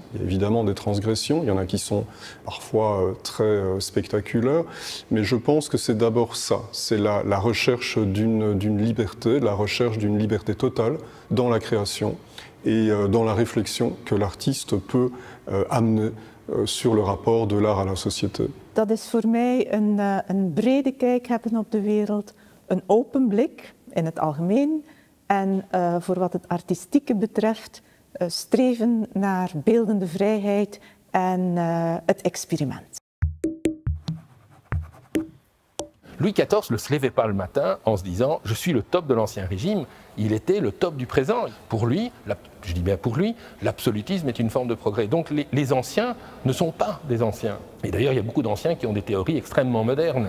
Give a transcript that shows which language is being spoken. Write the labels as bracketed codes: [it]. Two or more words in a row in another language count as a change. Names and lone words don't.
[fr] Il y a évidemment des transgressions, il y en a qui sont parfois très spectaculaires, mais je pense que c'est d'abord ça, c'est la recherche d'une liberté, la recherche d'une liberté totale dans la création et dans la réflexion que l'artiste peut amener sur le rapport de l'art à la société. [nl] Dat is voor mij een brede kijk hebben op de wereld, een open blik in het algemeen en voor wat het artistieke betreft streven naar beeldende vrijheid en het experiment. [fr] Louis XIV ne se levait pas le matin en se disant « je suis le top de l'Ancien Régime ». Il était le top du présent. Pour lui, je dis bien pour lui, l'absolutisme est une forme de progrès. Donc les anciens ne sont pas des anciens. Et d'ailleurs, il y a beaucoup d'anciens qui ont des théories extrêmement modernes.